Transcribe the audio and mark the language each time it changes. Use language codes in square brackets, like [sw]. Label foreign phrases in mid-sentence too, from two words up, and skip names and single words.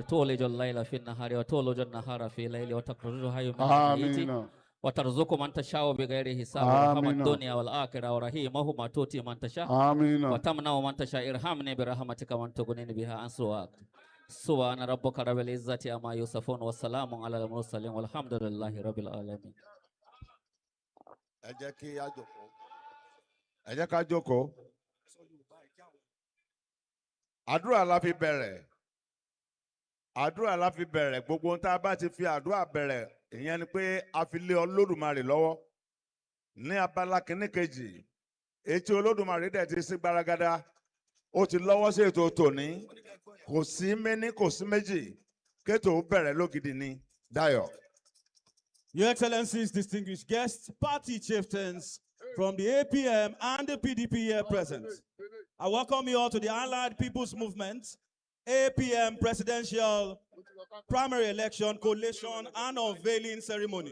[ar] تولج الليل في النهار وتولج النهار في الليل وتخرج حي من الميت وترزق من تشاء بغير حساب. ورحم الدنيا والآخرة ورحيمهما تؤتي من تشاء وتمنع من تشاء. ارحمني برحمتك من تغنيني بها عن سواك. سبحان ربك رب العزة عما يصفون والسلام على المرسلين والحمد لله رب العالمين. [yo] Ẹ jẹ́ kí a jókòó. Ẹ jẹ́ ká jókòó. Àdúrà la fi bẹ̀rẹ̀. Àdúrà la fi bẹ̀rẹ̀. Gbogbo ohun tá a bá ti fi àdúrà bẹ̀rẹ̀, ìyẹn ni pé a fi lé Olódùmarè lọ́wọ́. Ní abala kìíní kejì, etí Olódùmarè dẹ̀ ti sí gbaragada. Ó ti lọ́wọ́ sí ètò tòní. Kò sí méní, kò sí méjì. Kétò bẹ̀rẹ̀ lógidi ni. Dayọ̀. [en] Your Excellencies, distinguished guests, party chieftains from the APM and the PDP here present. I welcome you all to the Allied People's Movement, APM Presidential Primary Election Collation and Unveiling Ceremony.